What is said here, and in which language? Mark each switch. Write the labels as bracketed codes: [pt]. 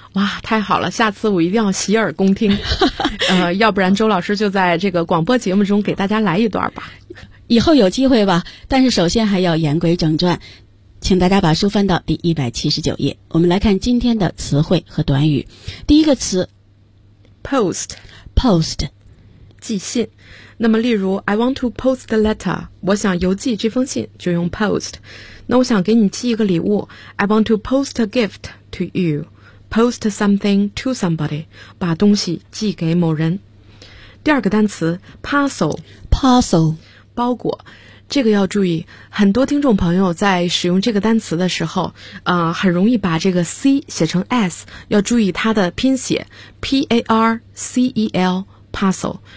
[zh] 哇，太好了，下次我一定要洗耳恭听。要不然周老师就在这个广播节目中给大家来一段吧。以后有机会吧，但是首先还要言归正传，请大家把书翻到第179页，我们来看今天的词汇和短语。第一个词 post 寄信。那么例如 [en] I want to post the letter， [zh] 我想邮寄这封信就用 post。那我想给你寄一个礼物， [en] I want to post a gift to you， post something to somebody， [zh] 把东西寄给某人。第二个单词 parcel 包裹，这个要注意，很多听众朋友在使用这个单词的时候很容易把这个 C 写成 S， 要注意它的拼写 P-A-R-C-E-L parcel。